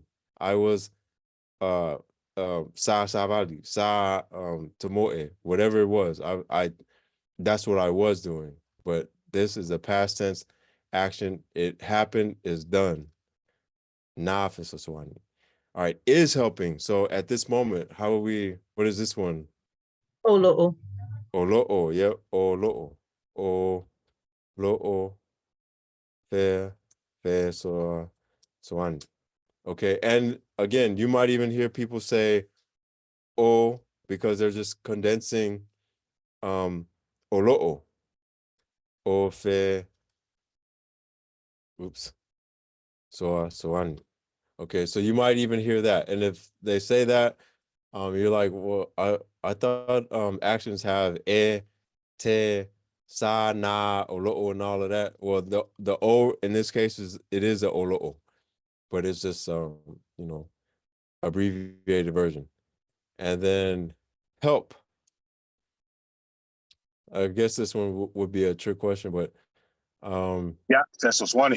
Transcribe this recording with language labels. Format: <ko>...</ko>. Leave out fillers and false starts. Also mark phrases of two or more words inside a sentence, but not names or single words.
<en>I was</en> <sm>sa sabali, sa tomoe,</sm> <en>whatever it was. I that's what I was doing. But this is the past tense, action. It happened, is done.</en> <sm>Na fesoswani.</sm> <en>All right, is helping. So at this moment, how are we? What is this one? Olo'o. Olo'o, yep. Olo'o. Olo'o. Swani. Okay, and again, you might even hear people say o because they're just condensing olo'o.</en> <sm>O fe. Oops.</sm> <en>Swani. Okay, so you might even hear that. And if they say that, you're like, well, I thought actions have</en> <sm>te, sa, na, olo'o,</sm> <en>and all of that. Well, the o in this case is a olo'o, but it's just abbreviated version. And then help. I guess this one would be a trick question, but Yeah, that's Swani.</en>